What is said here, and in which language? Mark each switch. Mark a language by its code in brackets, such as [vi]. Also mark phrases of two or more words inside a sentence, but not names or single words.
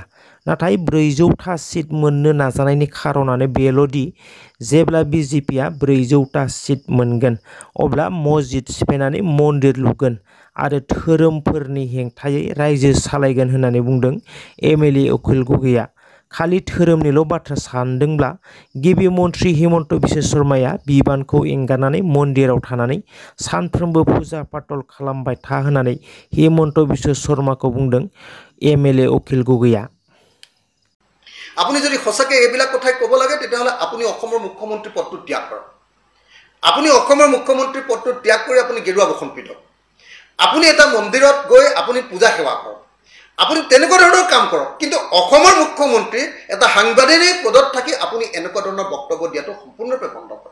[brx] नाथाय 400था सिट मोननो नाजानायनि खारनानो बेल'दि जेब्ला बिजेपिआ 400था सिट मोनगोन अब्ला मस्जिद सिफायनानै मन्दिर लुगोन आरो धोरोमफोरनि हेंथायै रायजो सालायगोन होननानै बुंदों एमएलए अखिल गगैआ। खालि धोरोमनिल' बाथ्रा सानदोंब्ला गिबि मन्त्रि हिमन्त बिश्व शर्माया बिबानखौ एंगारनानै मन्दिराव थानानै सानफ्रोमबो फुजा पातल खालामबाय था होननानै हिमन्त बिश्व शर्माखौ बुंदों MLA अखिल गगৈया। [as] আপুনি যদি সঁচাকৈ এইবিলাক কথাই ক'ব লাগে তেতিয়াহ'লে আপুনি অসমৰ মুখ্যমন্ত্ৰী পদটো ত্যাগ কৰক। আপুনি অসমৰ মুখ্যমন্ত্ৰী পদটো ত্যাগ কৰি আপুনি গেৰুৱা বসন পিন্ধক। আপুনি এটা মন্দিৰত গৈ আপুনি পূজা সেৱা কৰক। আপুনি তেনেকুৱা ধৰণৰ কাম কৰক। কিন্তু অসমৰ মুখ্যমন্ত্ৰী এটা সাংবাদিক পদত থাকি আপুনি এনেকুৱা ধৰণৰ বক্তব্য দিয়াটো সম্পূৰ্ণৰূপে বন্ধ কৰক।